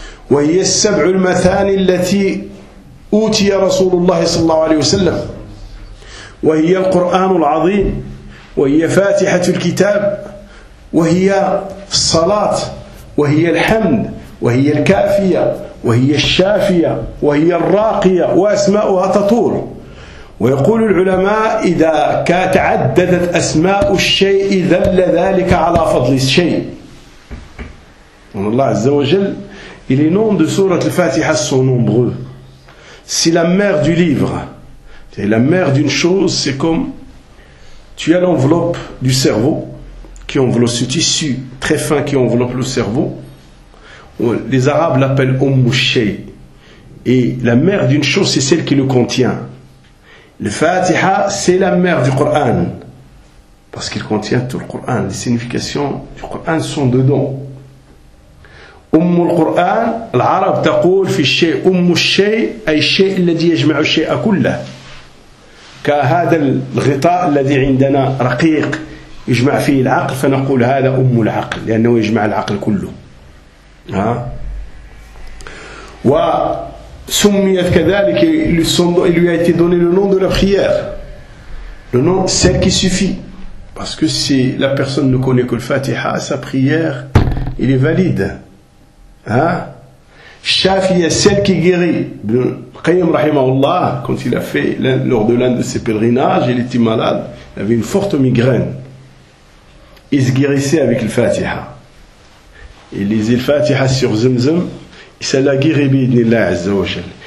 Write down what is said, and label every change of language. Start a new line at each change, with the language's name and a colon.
Arabic: وهي السبع المثاني التي أوتي رسول الله صلى الله عليه وسلم وهي القرآن العظيم وهي فاتحة الكتاب وهي الصلاة وهي الحمد وهي الكافية وهي الشافية وهي الراقية وأسماؤها تطول. ويقول العلماء إذا تعددت أسماء الشيء ذل ذلك على فضل الشيء. الله عز وجل.
French: Et les noms de Surat al-Fatiha sont nombreux. C'est la mère du livre. C'est la mère d'une chose, c'est comme tu as l'enveloppe du cerveau, qui enveloppe ce tissu très fin qui enveloppe le cerveau. Les Arabes l'appellent Ummu Shay. Et la mère d'une chose, c'est celle qui le contient. Le Fatiha, c'est la mère du Coran. Parce qu'il contient tout le Coran. Les significations du Coran sont dedans.
Arabic: أم القرآن العرب تقول في الشيء أم الشيء أي الشيء الذي يجمع الشيء كله كهذا الغطاء الذي عندنا رقيق يجمع فيه العقل فنقول هذا أم العقل لأنه يجمع العقل كله ها وسميت كذلك اللي
French: lui a été donné le nom de la prière le nom celle qui suffit parce que si la personne ne connaît que le Fatiha sa prière il est valide. Shafia, celle qui guérit. Ibn Qayyim rahimahullah, quand il a fait lors de l'un de ses pèlerinages, il était malade, il avait une forte migraine. Il se guérissait avec le Fatiha. Il lisait le Fatiha sur Zemzem, et ça l'a guéri bi'idnillah azza wa jal.